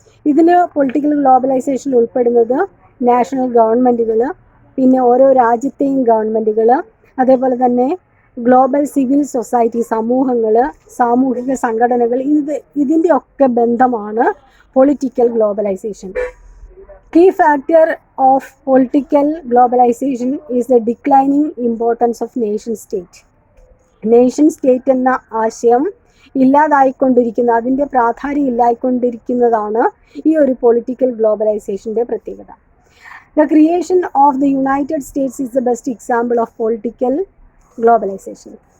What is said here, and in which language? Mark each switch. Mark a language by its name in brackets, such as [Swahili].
[Malayalam] ഇതിൽ political globalisation ഉൾപ്പെടുന്നത് national ഗവൺമെൻറ്റുകൾ, പിന്നെ ഓരോ രാജ്യത്തെയും ഗവൺമെൻറ്റുകൾ, അതേപോലെ തന്നെ ഗ്ലോബൽ സിവിൽ സൊസൈറ്റി, സമൂഹങ്ങൾ, സാമൂഹിക സംഘടനകൾ, ഇതിൻ്റെ ഒക്കെ ബന്ധമാണ് political globalisation. [English] Key factor of political globalization is the declining importance of nation state. [Malayalam] Nation state എന്ന ആശയം ഇല്ലാതായിക്കൊണ്ടിരിക്കുന്ന, അതിൻ്റെ പ്രാധാന്യം ഇല്ലായിക്കൊണ്ടിരിക്കുന്നതാണ് ഈ ഒരു പൊളിറ്റിക്കൽ ഗ്ലോബലൈസേഷൻ്റെ പ്രത്യേകത. [English] The creation of the United States is the best example of political globalization.